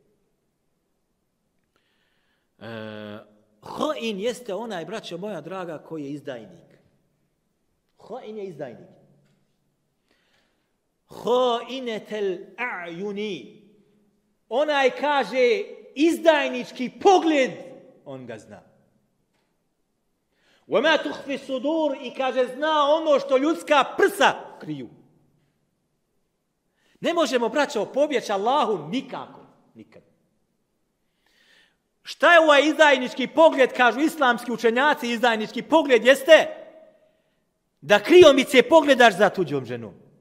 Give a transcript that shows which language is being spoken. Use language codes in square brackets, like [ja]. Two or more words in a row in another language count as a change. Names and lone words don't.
[bs] Ha'in jeste onaj, braćo moja draga, koji je izdajnik. Ha'in je izdajnik. [ar] خائنة الأعين. [bs] Onaj, kaže, izdajnički pogled, on ga zna. [ar] وَمَا تُخْفِ sudur, [bs] i kaže, zna ono što ljudska prsa kriju. Ne možemo, braćo, pobjeći Allahu nikako. Nikad. Šta je ovaj izdajnički pogled, kažu islamski učenjaci, izdajnički pogled jeste da kriomice pogledaš za tuđom ženom.